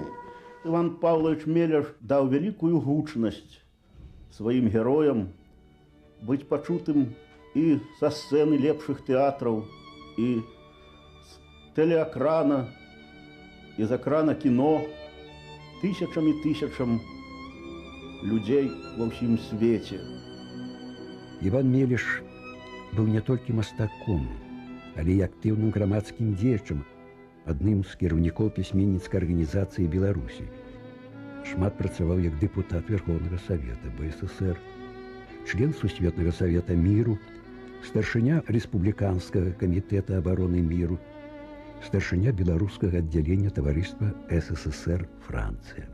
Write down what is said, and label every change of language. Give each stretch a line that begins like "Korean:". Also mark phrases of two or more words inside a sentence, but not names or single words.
Russian: Иван Павлович Мележ дал великую гучность своим героям быть почутым и со сцены лепших театров, и с телеэкрана, из экрана кино, тысячам и тысячам людей во всем свете.
Belarusian: Іван Мележ быў не толькі мастаком, але і актыўным грамадскім дзеячам, адным з кіраўнікоў пісьменніцкай арганізацыі Беларусі. Шмат працаваў як дэпутат Верховнага Савета БССР, член Сусветнага Савета Міру, старшыня Рэспубліканскага камітэта абароны міру, старшыня беларускага аддзялення таварыства СССР Францыя.